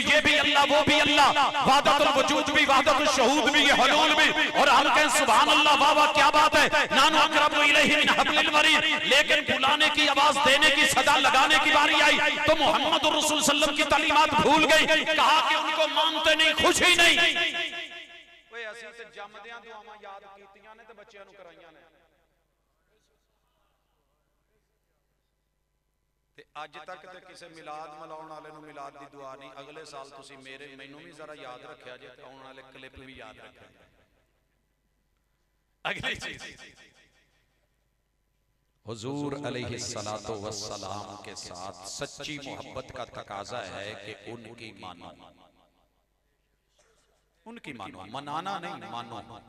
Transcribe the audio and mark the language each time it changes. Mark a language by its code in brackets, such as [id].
[hi] ये भी अल्लाह, वो भी अल्लाह, वाहदतुल वजूद भी, वाहदतुल शहूद भी, ये हुलूल भी। और हम कहें सुभान अल्लाह, वाह वाह क्या बात है, [ar] नानु अक़रबु इलैहि मिन हब्लिल वरीद। [hi] लेकिन बुलाने की आवाज देने की, सदा लगाने की बारी आई तो मोहम्मद रसूल सल्लल्लाहु अलैहि वसल्लम की तालीमात भूल गई। कहा कि उनको मानते नहीं, खुशी नहीं। [pa] ਅਸੀਂ ਤੇ ਜੰਮਦਿਆਂ ਦੁਆਵਾਂ ਯਾਦ ਕੀਤੀਆਂ ਨੇ ਤੇ ਬੱਚਿਆਂ ਨੂੰ ਕਰਾਈਆਂ ਨੇ। ਤੇ ਅੱਜ ਤੱਕ ਤੇ ਕਿਸੇ ਮਿਲਾਦ ਮਲਾਉਣ ਵਾਲੇ ਨੂੰ ਮਿਲਾਦ ਦੀ ਦੁਆ ਨਹੀਂ। ਅਗਲੇ ਸਾਲ ਤੁਸੀਂ ਮੈਨੂੰ ਵੀ ਜ਼ਰਾ ਯਾਦ ਰੱਖਿਆ ਜੇ, ਤੇ ਆਉਣ ਵਾਲੇ ਕਲਿੱਪ ਵੀ ਯਾਦ ਰੱਖਿਆ। [hi] अगली चीज, हुजूर अलैहिस्सलातु वस्सलाम के साथ सच्ची मोहब्बत का तकाजा है कि उनकी मानो, उनकी मानो, मनाना नहीं, मानो।